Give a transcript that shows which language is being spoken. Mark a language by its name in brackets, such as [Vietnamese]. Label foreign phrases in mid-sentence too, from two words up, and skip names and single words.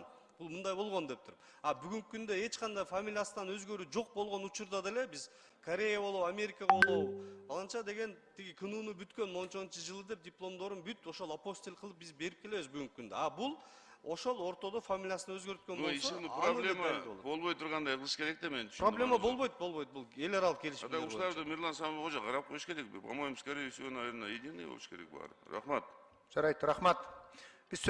[Kyrgyz] Бул мындай болгон деп туруп. А бүгүнкү күндө эч кандай фамилиясынан өзгөрүү жок болгон учурда деле биз Корея болобу, Америка болобу, аланча деген тиги КНУну бүткөн мончончу жылы деп дипломдорун бүт ошол апостиль кылып биз берип келебиз бүгүнкү күндө. А бул ошол ортодо фамилиясын өзгөрткөн болсо, ишин проблема болбой тургандай кылыш керек да, мен түшүндүм. Проблема болбойт. Бул эл аралык келишим. Ада ушуларды Мирлан Самыйкожо карап коюш керек. [Russian] По-моему, скорее всего, наверное, единый [Kyrgyz] болуш керек баары. Рахмат. Жарайт, рахмат. Биз сөз